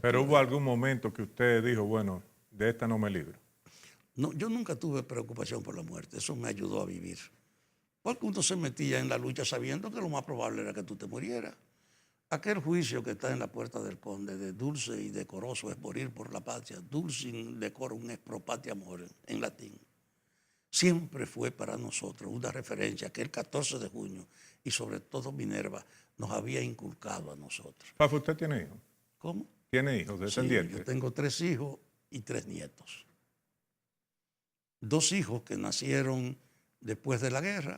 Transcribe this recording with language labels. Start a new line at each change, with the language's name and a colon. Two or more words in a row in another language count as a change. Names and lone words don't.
Spanish: Pero hubo algún momento que usted dijo, bueno, de esta no me libro. No, yo nunca tuve preocupación por la muerte, eso me ayudó a vivir. Porque uno se metía en la lucha sabiendo que lo más probable era que tú te murieras. Aquel juicio que está en la puerta del conde de dulce y decoroso es morir por la patria,
Latin: dulce in decorum est pro patria more,
Spanish: en latín. siempre fue para nosotros una referencia que el 14 de junio y sobre todo Minerva nos había inculcado a nosotros. Fafo, ¿usted tiene hijos? ¿Cómo? ¿Tiene hijos, descendientes? Sí, yo tengo 3 hijos y 3 nietos. 2 hijos que nacieron después de la guerra.